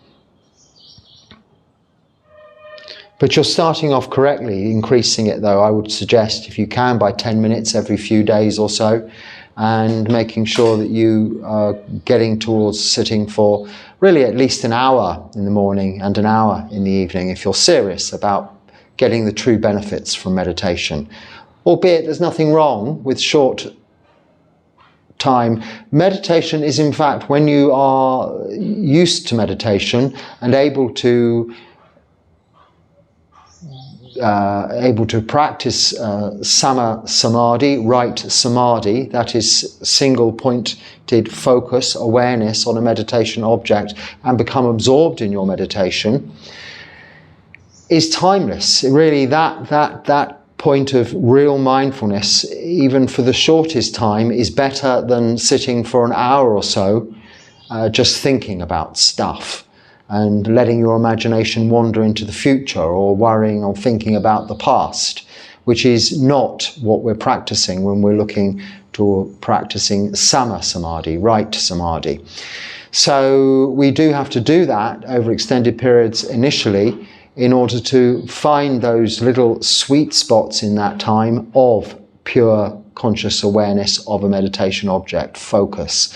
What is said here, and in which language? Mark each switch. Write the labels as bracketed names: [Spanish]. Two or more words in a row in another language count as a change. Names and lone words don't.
[English] But you're starting off correctly, increasing it though, I would suggest, if you can, by 10 minutes every few days or so, and making sure that you are getting towards sitting for really at least an hour in the morning and an hour in the evening if you're serious about getting the true benefits from meditation. Albeit there's nothing wrong with short time. Meditation is in fact, when you are used to meditation and able to practice [Pali] sama samadhi, [English] right samadhi, that is single pointed focus, awareness on a meditation object, and become absorbed in your meditation, is timeless. Really, that point of real mindfulness, even for the shortest time, is better than sitting for an hour or so just thinking about stuff and letting your imagination wander into the future, or worrying or thinking about the past, which is not what we're practicing when we're looking to practicing [Pali] sama samadhi, [English] right samadhi. So we do have to do that over extended periods initially in order to find those little sweet spots in that time of pure conscious awareness of a meditation object, focus.